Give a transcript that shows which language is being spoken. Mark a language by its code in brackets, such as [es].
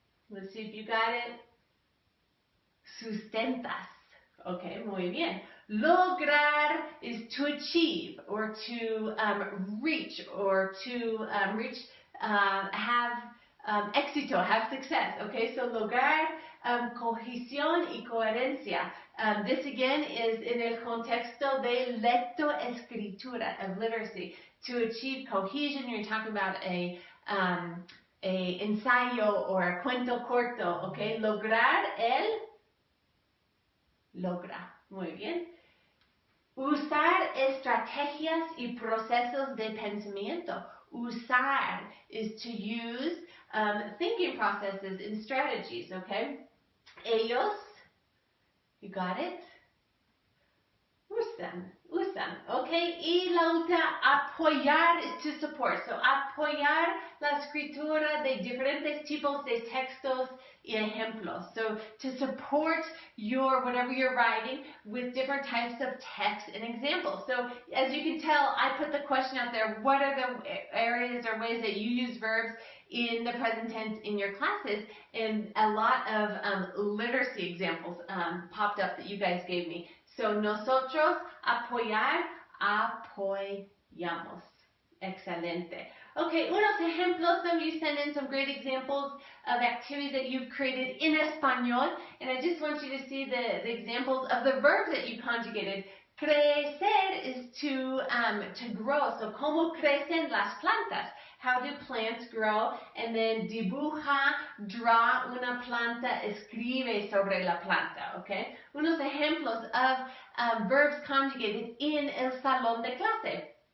[en] Let's see if you got it. Sustentas. Okay, [es] muy bien. [en] Lograr is to achieve or to reach or to have éxito, have success. [es] Okay, so lograr, cohesión y coherencia. [en] This again is in [es] el contexto de lectoescritura, [en] of literacy. To achieve cohesion, you're talking about a ensayo or a cuento corto. [es] Okay, lograr logra. Muy bien. Usar estrategias y procesos de pensamiento. [en] Usar is to use thinking processes and strategies, okay? Ellos, you got it? [es] Usan, okay? Y la última, apoyar [en] is to support. [es] So, apoyar la escritura de diferentes tipos de textos y ejemplos. [en] So, to support your, whatever you're writing with different types of text and examples. So, as you can tell, I put the question out there, what are the areas or ways that you use verbs in the present tense in your classes? And a lot of literacy examples popped up that you guys gave me. [es] So, nosotros apoyar, apoyamos. Excelente. Okay, unos ejemplos. [en] Some of you send in some great examples of activities that you've created in español. And I just want you to see the examples of the verbs that you conjugated. Crecer is to grow. So, [es] ¿cómo crecen las plantas? [en] How do plants grow? And then [es] dibuja, [en] draw [es] una planta, escribe sobre la planta, okay? Unos ejemplos [en] of verbs conjugated in [es] el salón de clase.